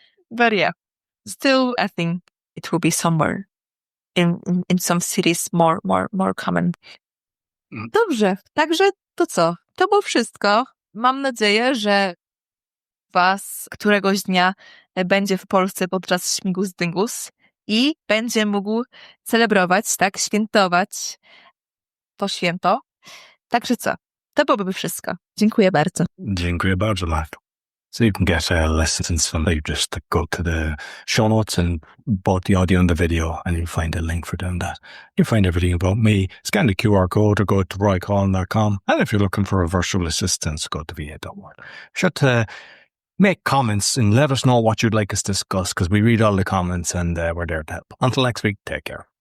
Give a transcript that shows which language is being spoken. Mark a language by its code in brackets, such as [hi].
[en] But yeah, still I think it will be somewhere in some cities more common. [pl] Dobrze, także to co? To było wszystko. Mam nadzieję, że was któregoś dnia będzie w Polsce podczas Śmigus-Dyngus i będzie mógł celebrować, tak, świętować to święto. Także co? To byłoby wszystko. Dziękuję bardzo. Dziękuję bardzo, Marto. [en] So you can get lessons from there. You just go to the show notes and both the audio and the video, and you'll find a link for doing that. You'll find everything about me. Scan the QR code or go to roycollin.com. And if you're looking for a virtual assistant, go to va.org. Sure to make comments and let us know what you'd like us to discuss, because we read all the comments and we're there to help. Until next week, take care.